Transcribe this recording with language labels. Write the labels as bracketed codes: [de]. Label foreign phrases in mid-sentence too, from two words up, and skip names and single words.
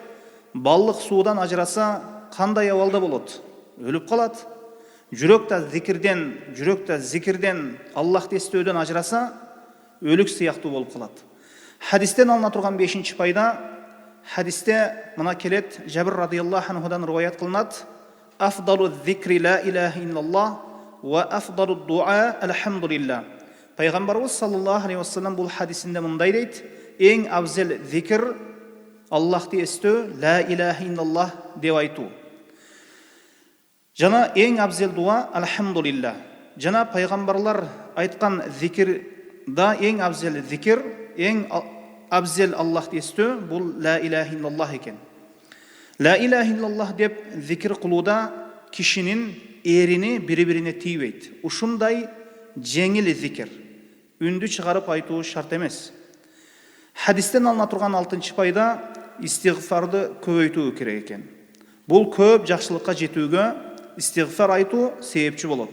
[ky] Балык суудан ажыраса кандай абалда болот? Өлүп калат. Жүрөк да зикирден, Аллахты эстөөдөн ажыраса өлүк сыяктуу болуп калат. Хадистен алына турган бешинчи пайда: хадисте мына келет, Жабир [ar] رضي الله عنه [ky] риwayat кылынат: [ar] "أفضل الذكر لا إله إلا الله وأفضل الدعاء الحمد لله." [ky] Пайгамбарыбыз [ar] صلى الله عليه وسلم [ky] бул хадисинде мындай дейт: "Эң абзел зикр Аллахты эстөө, [ar] لا إله إلا الله [ky] деп айтуу. Жана эң абзел дуа алхамдулилlah." Жана пайгамбарлар айткан зикирда эң абзел зикр, ең абзел Аллахты естөө бул [ar] لا إله إلا الله [ky] екен. [ar] لا إله إلا الله [ky] деп зикр кылууда кишинин эрини бири-бирине тийбейт. Ушундай жеңил зикр. Үндү чыгарып айтуу шарт эмес. Хадистен алына турган 6-чы пайда: истигфарды көбөйтүү керек экен. Бул көп жакшылыкка жетүүгө истигфар айтуу себепчи болот.